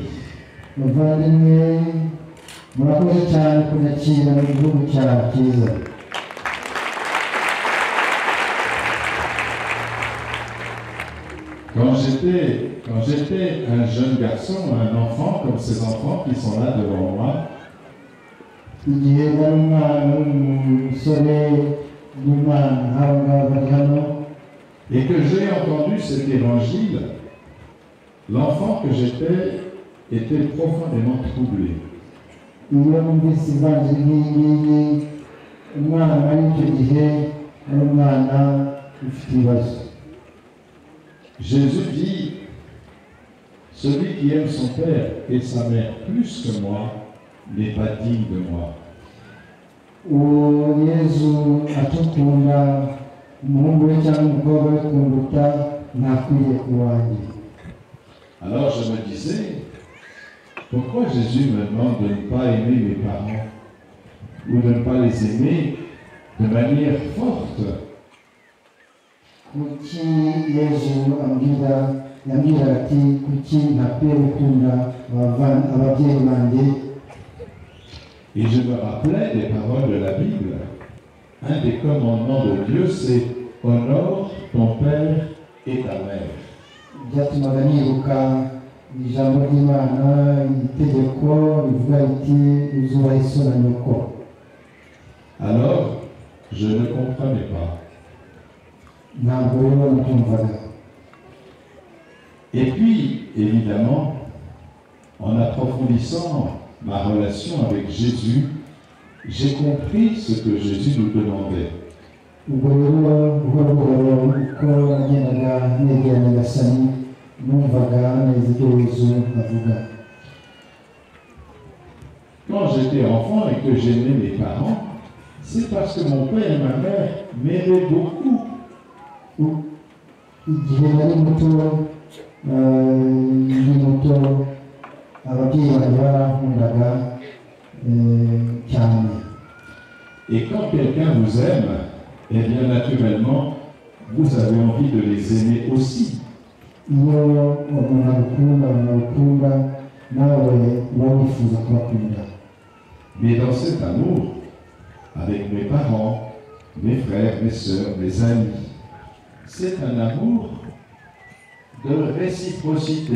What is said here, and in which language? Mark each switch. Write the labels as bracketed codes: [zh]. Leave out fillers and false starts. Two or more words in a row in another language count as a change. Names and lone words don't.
[rw] Bavandimwe, murakoze cyane kunyakira mu gihugu cyawe cyiza. [fr] Quand j'étais un jeune garçon, un enfant, comme ces enfants qui sont là devant moi, [rw] Igihe nari umwana w'umusore n'umwana nk'aba ngaba bari hano, [fr] et que j'ai entendu cet évangile, l'enfant que j'étais était profondément troublé. [rw] iyo numvise ivanjiri nk'iyi ngiyi, umwana ari icyo gihe ari umwana ufite ibibazo. [fr] Jésus dit, celui qui aime son père et sa mère plus que moi n'est pas digne de moi. [rw] Uwo Yezu atukunda umuhungu we cyangwa umukobwa we kunduta ntakwiriye kuba uwanjye. [fr] Alors je me disais, pourquoi Jésus me demande de ne pas aimer mes parents ou de ne pas les aimer de manière forte? [rw] Kuki Yezu yambwira ati kuki ntakwiye gukunda ababyeyi banjye. [fr] Et je me rappelais des paroles de la Bible. Un des commandements de Dieu, c'est « honore ton père et ta mère ». [rw] Byatumaga nibuka ijambo ry'Imana, itegeko rivuga riti uzubahe so na nyoko. [fr] Alors, je ne comprenais pas. [rw] Ntabwo rero natumvaga. [fr] Et puis, évidemment, en approfondissant ma relation avec Jésus, j'ai compris ce que Jésus nous demandait. [rw] Ubwo rero buhoro buhoro uko nagendaga negera Nyagasani, numvaga neza ibyo Yezu avuga. [fr] Quand j'étais enfant et que j'aimais mes parents, c'est parce que mon père et ma mère m'aimaient beaucoup. [rw] Igihe nari muto, ababyeyi banjye barankundaga cyane. [fr] Et quand quelqu'un vous aime, eh bien naturellement, vous avez envie de les aimer aussi. [rw] Iyo umuntu agukunda nawe uba wifuza kubakunda. [fr] Mais dans cet amour, avec mes parents, mes frères, mes sœurs, mes amis, c'est un amour de réciprocité.